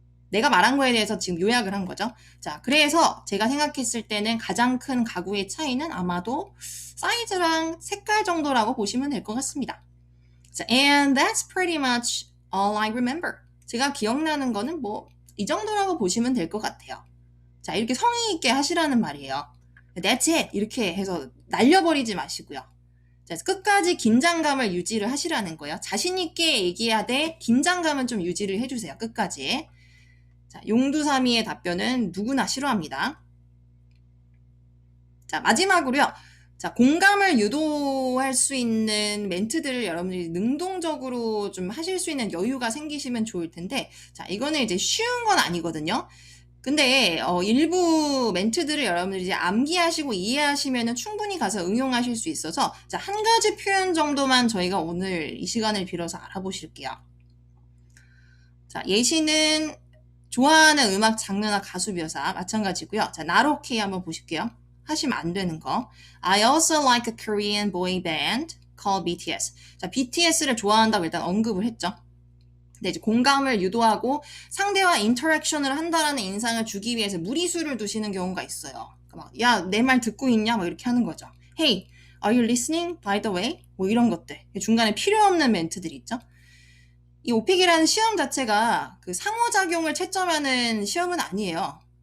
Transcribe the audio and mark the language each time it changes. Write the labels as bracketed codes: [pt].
[ko] 내가 말한 거에 대해서 지금 요약을 한 거죠. 자, 그래서 제가 생각했을 때는 가장 큰 가구의 차이는 아마도 사이즈랑 색깔 정도라고 보시면 될 것 같습니다. [en] 자, and that's pretty much all I remember. [ko] 제가 기억나는 거는 뭐 이 정도라고 보시면 될 것 같아요. 자, 이렇게 성의 있게 하시라는 말이에요. [en] That's it! [ko] 이렇게 해서 날려버리지 마시고요. 자, 끝까지 긴장감을 유지를 하시라는 거예요. 자신 있게 얘기해야 돼. 긴장감은 좀 유지를 해주세요. 끝까지. 자, 용두사미의 답변은 누구나 싫어합니다. 자, 마지막으로요. 자, 공감을 유도할 수 있는 멘트들을 여러분들이 능동적으로 좀 하실 수 있는 여유가 생기시면 좋을 텐데, 자, 이거는 이제 쉬운 건 아니거든요. 근데 일부 멘트들을 여러분들이 이제 암기하시고 이해하시면은 충분히 가서 응용하실 수 있어서 자, 한 가지 표현 정도만 저희가 오늘 이 시간을 빌어서 알아보실게요. 자, 예시는 좋아하는 음악 장르나 가수 묘사 마찬가지고요. 자, [en] not okay [ko] 한번 보실게요. 하시면 안 되는 거. [en] I also like a Korean boy band called BTS. [ko] 자, BTS를 좋아한다고 일단 언급을 했죠. 근데 이제 공감을 유도하고 상대와 인터랙션을 한다라는 인상을 주기 위해서 무리수를 두시는 경우가 있어요. 막, 야, 내 말 듣고 있냐? 막 이렇게 하는 거죠. [en] Hey, are you listening? By the way? [ko] 뭐 이런 것들. 중간에 필요 없는 멘트들이 있죠. 이 오픽이라는 시험 자체가 그 상호작용을 채점하는 시험은 아니에요.